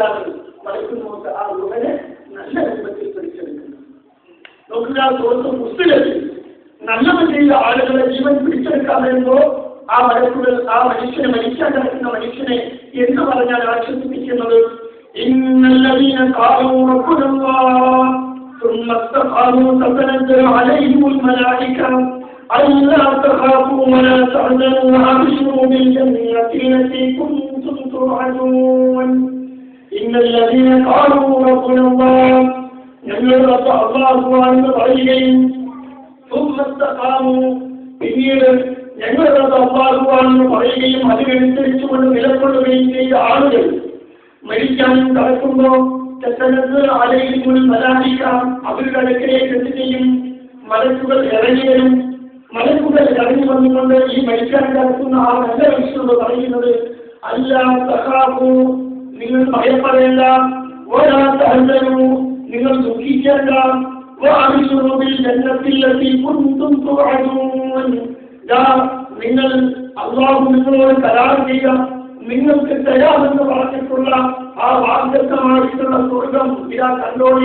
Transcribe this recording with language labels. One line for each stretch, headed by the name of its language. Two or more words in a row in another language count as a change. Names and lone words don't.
Malayalam: അപ്പോഴാണ് മലക്കുമോത്ത് ആ റൂഹനെ നല്ല രൂപത്തിൽ പിടിച്ചെടുക്കുന്നു. നോക്കുക, സുഹൃത്ത് മുസ്ലിം നല്ലത് ചെയ്ത ആളുകളെ ജീവൻ പിടിച്ചെടുക്കാൻ വരുമ്പോൾ ആ മലക്കുകൾ ആ മനുഷ്യനെ, മരിക്കാൻ കിടക്കുന്ന മനുഷ്യനെ എന്ന് പറഞ്ഞാൽ ആശ്വസിപ്പിക്കുന്നത്,
Arabic: إن الذين قالوا ربنا الله ثم استقاموا تتنزل عليهم الملائكة ألا تخافوا ولا تحزنوا وأبشروا بالجنة التي كنتم توعدون. إن الذين قالوا ربنا الله
Malayalam: ഞങ്ങളുടെ അല്ലാഹുവാണെന്ന് പറയുകയും
Arabic: ثم استقاموا
Malayalam: പിന്നീട് ഞങ്ങളുടെ അല്ലാഹുവാണെന്ന് പറയുകയും അതിനനുസരിച്ചുകൊണ്ട് നിലകൊള്ളുകയും ചെയ്ത ആളുകൾ മരിക്കാൻ കടക്കുമ്പോൾ അവരുടെ അടുക്കലേക്ക് എന്ത് ചെയ്യും? മലക്കുകൾ ഇറങ്ങി വരും. മലക്കുകൾ ഇറങ്ങി വന്നുകൊണ്ട് ഈ മരിക്കാൻ കിടക്കുന്ന ആ നല്ല മനുഷ്യനോട് പറയുന്നത്,
Arabic: ألا تخافوا,
Malayalam: നിങ്ങൾ ഭയപ്പെടേണ്ട,
Arabic: ولا تحزنوا,
Malayalam: നിങ്ങൾ ദുഃഖിക്കേണ്ട,
Arabic: وأبشروا بالجنة التي كنتم توعدون,
Malayalam: നിങ്ങൾ അല്ലാഹു നിങ്ങളോട് കരാർ ചെയ്ത, നിങ്ങൾക്ക് തരാമെന്ന് പറഞ്ഞിട്ടുള്ള ആ വാഗ്ദത്തമായിട്ടുള്ള സ്വർഗം ഇതാ കണ്ടോളി.